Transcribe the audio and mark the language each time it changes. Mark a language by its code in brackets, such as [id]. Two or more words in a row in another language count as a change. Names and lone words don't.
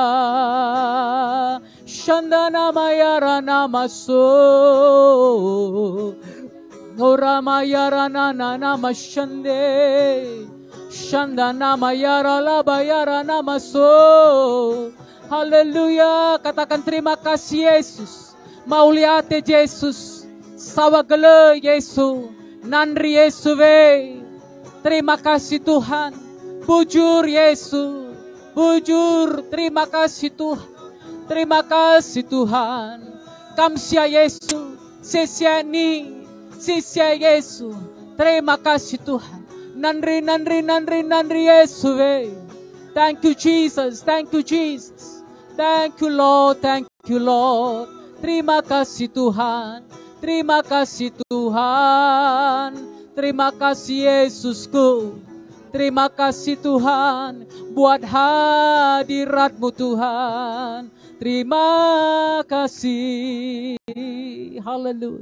[id] Shandana mayara namaso, ora mayara nana namashande, Shandana mayara labayara namaso. Haleluya. Katakan terima kasih Yesus, mauliate Yesus, sawagele Yesus, nandri Yesuwe. Terima kasih Tuhan, bujur Yesus, bujur. Terima kasih Tuhan. Terima kasih Tuhan. Kamsia Yesus, sesiani, sisia Yesus. Terima kasih Tuhan. Nandri, nandri, nandri, nandri Yesus. [en] Thank you Jesus, thank you Jesus. Thank you Lord, thank you Lord. [id] Terima kasih Tuhan. Terima kasih Tuhan. Terima kasih Yesusku. Terima kasih Tuhan buat hadirat-Mu Tuhan. Terima kasih. Haleluya.